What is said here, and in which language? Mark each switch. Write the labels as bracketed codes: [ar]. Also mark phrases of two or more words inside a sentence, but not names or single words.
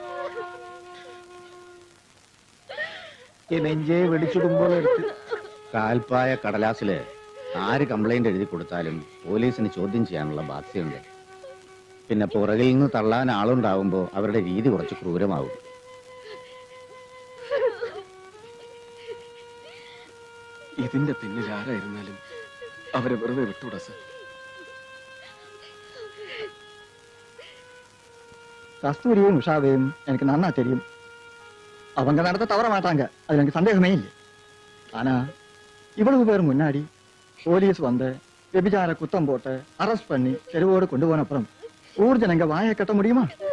[ml] നെഞ്ചേ വെടിച്ചിടുമ്പോൾ എടുത്ത് കാൽപ്പായ കടലാസില് ആര് കംപ്ലൈന്റ് എഴുതി കൊടുത്താലും പോലീസിന് ചോദ്യം ചെയ്യാനുള്ള ബാധ്യതയുണ്ട്. പിന്നെ പുറകിൽ നിന്ന് തള്ളാൻ ആളുണ്ടാവുമ്പോ അവരുടെ രീതി കുറച്ച് ക്രൂരമാവും. ഇതിന്റെ പിന്നിൽ ആരായിരുന്നാലും അവരെ വെറുതെ വിട്ടുകൂടാ സർ. [ta] கஸ்தூரியும் உஷாவையும் எனக்கு நன்னா தெரியும். அவங்க நடத்த தவற மாட்டாங்க, அது எனக்கு சந்தேகமே இல்லை. ஆனா இவ்வளவு பேர் முன்னாடி போலீஸ் வந்து விபச்சார குத்தம் போட்டு அரெஸ்ட் பண்ணி தெருவோடு கொண்டு போன அப்புறம் ஊர் ஜனங்க வாயை கட்ட முடியுமா?